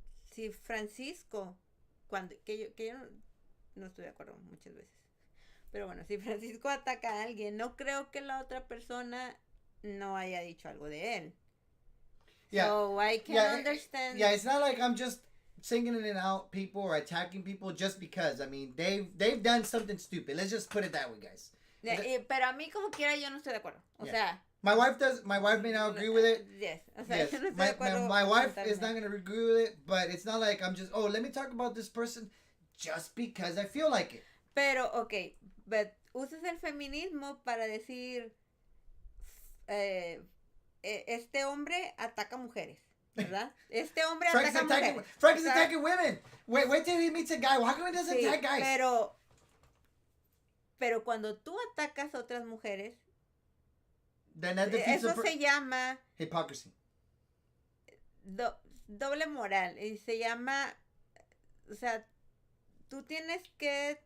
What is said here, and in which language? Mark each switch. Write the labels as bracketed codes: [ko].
[es] Si Francisco, que yo no estoy de acuerdo muchas veces, pero bueno, si Francisco ataca a alguien, no creo que la otra persona no haya dicho algo de él. [en] Yeah. So I can understand. Yeah, it's not like I'm just singling it out people or attacking people just because. I mean, they've done something stupid. Let's just put it that way, guys. [es] Pero a mí como quiera yo no estoy de acuerdo. O sea, [en] my wife may not agree with it. [es] Yes. O sea, [en] yes. [es] Yo no estoy de acuerdo. [en] My wife is not going to agree with it, but it's not like I'm just, let me talk about this person just because I feel like it. [es] Pero, okay, but usas el feminismo para decir, este hombre ataca mujeres, ¿verdad? Este hombre ataca mujeres. [en] Frank is attacking women. Wait till he meets a guy. How come he doesn't attack guys? [es] Pero cuando tú atacas a otras mujeres, [en] then that [es] eso se llama [en] hypocrisy. [es] Doble moral. Y se llama, o sea, tú tienes que